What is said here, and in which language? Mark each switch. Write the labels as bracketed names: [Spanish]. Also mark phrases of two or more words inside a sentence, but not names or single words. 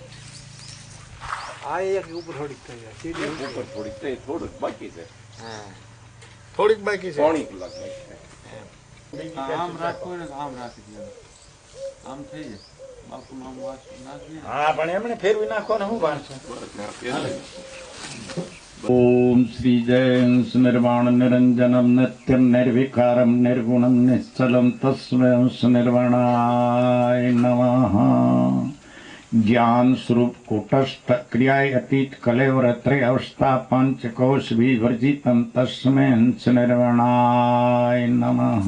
[Gujarati] આ એક ઉપર થોડીક થઈ જાય, સીધી ઉપર થોડીક થઈ, થોડુંક બાકી છે. હા, થોડીક બાકી છે, 3 કલાક બાકી છે. આમ રાખો ને આમ રાખી દે, આમ થઈ જાય. બાપુ નામ વાસ નાખી. હા, પણ એમને ફેરવી નાખો ને હું વાંચું. [Sanskrit] ओम श्री जय निर्वाण निरंजनम नित्यम निर्विकारम निर्गुणम निश्चलम तस्मै निर्वाणाय नमः. ज्ञान स्वरूप कूटस्थ क्रियाय अतीत कलेवर त्रय अवस्था पंचकोश विवर्जितम तस्मै निर्वाणाय नमः.